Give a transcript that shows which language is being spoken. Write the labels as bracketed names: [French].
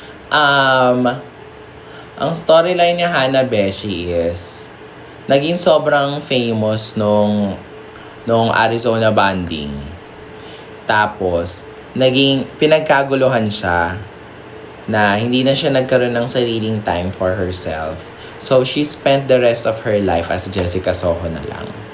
[Filipino] Ang storyline ni Hana Beshi is naging sobrang famous nung Arizona banding. Tapos pinagkaguluhan siya na hindi na siya nagkaroon ng sariling time [English] for herself. So, she spent the rest of her life as Jessica Soho [Filipino] na lang.